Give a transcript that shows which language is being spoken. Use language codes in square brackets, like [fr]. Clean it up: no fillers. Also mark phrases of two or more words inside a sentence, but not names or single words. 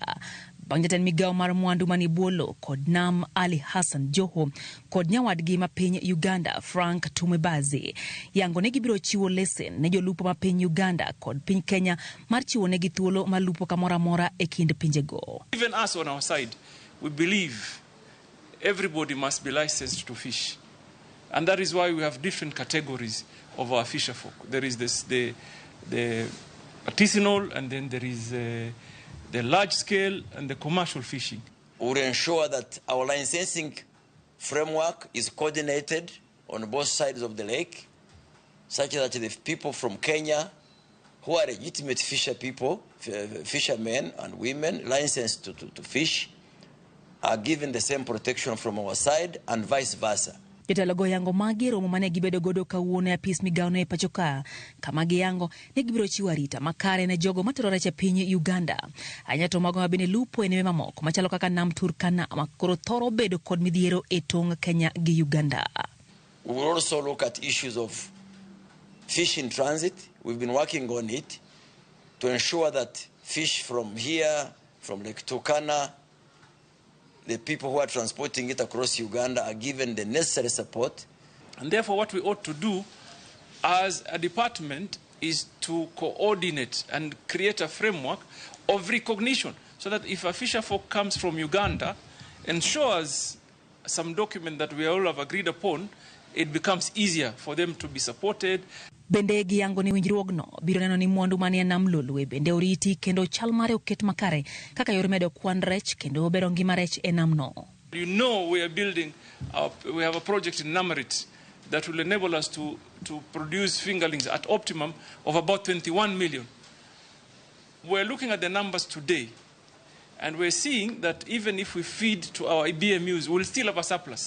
[luo] Bang' jatend migao mar mwandu mani bolo kod nam Ali Hassan Joho kod nyawadgi ma piny Uganda Frank Tumebaze yango ne gibiro chiwo lesen ne jolupo ma piny Uganda kod piny Kenya mar chiwo ne gi thuolo mar lupo kamora mora e kind pinjego. [en] Even us on our side, we believe everybody must be licensed to fish. And that is why we have different categories of our fisher folk. There is the artisanal, and then there is the large scale and the commercial fishing. We will ensure that our licensing framework is coordinated on both sides of the lake, such that the people from Kenya who are legitimate fishermen and women licensed to fish, are given the same protection from our side and vice versa. [luo] Jotelo yango magi romo mane gibedo godo kawuono e apis migao no e pachoka kama giyango ne gibiro chiwo arita makare ne jogo matero rech e piny Uganda. Anyato mago mabende lupo e neme mamoko machalo kaka nam Turkana makoro thoro bedo kod midhiero e tong' Kenya gi Uganda. [en] We will also look at issues of fish in transit. We've been working on it to ensure that fish from here, from Lake Turkana, the people who are transporting it across Uganda are given the necessary support. And therefore what we ought to do as a department is to coordinate and create a framework of recognition so that if a fisher folk comes from Uganda and shows some document that we all have agreed upon, it becomes easier for them to be supported. [luo] Bende giyango ni winjruogno biro neno ni mwandu manie nam lolwe bende oriti kendo chal mare oket makare kaka yor medo kwan rech kendo bero ngima rech e namno. [en] You know we have a project in Namarit that will enable us to produce fingerlings at optimum of about 21 million. We're looking at the numbers today and we're seeing that even if we feed to our BMUs, we'll still have a surplus.